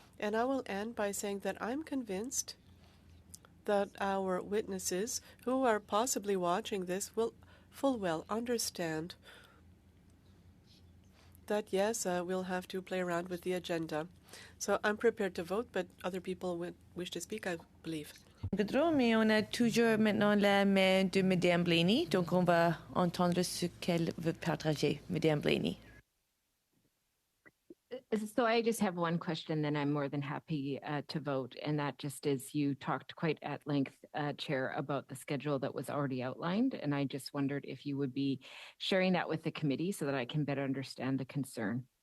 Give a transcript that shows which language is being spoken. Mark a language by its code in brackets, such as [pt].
[en] And I will end by saying that I'm convinced that our witnesses who are possibly watching this will full well understand that, yes, we'll have to play around with the agenda. So I'm prepared to vote, but other people would wish to speak, I believe. [fr] Gaudreau, mais on a toujours maintenant la main de Madame Blaney, donc on va entendre ce qu'elle veut partager, Madame Blaney. [en] So I just have one question, then I'm more than happy to vote. And that just is, you talked quite at length, Chair, about the schedule that was already outlined. And I just wondered if you would be sharing that with the committee so that I can better understand the concern.